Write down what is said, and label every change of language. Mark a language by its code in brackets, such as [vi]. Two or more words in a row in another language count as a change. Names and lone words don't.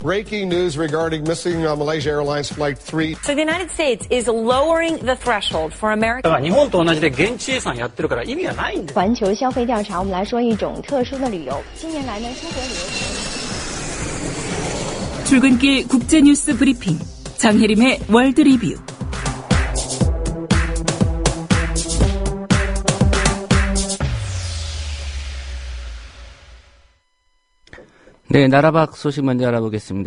[en] Breaking news regarding missing Malaysia Airlines Flight 3. So the United States is lowering the threshold for American. [ja] 日本と同じで現地遺産やってるから意味がないんです。 [zh] 环球消费调查，我们来说一种特殊的旅游。近年来呢，出国旅游。 [ko] 출근길 국제뉴스 브리핑 장혜림의 월드 리뷰. 네, 나라밖 소식 먼저 알아보겠습니다.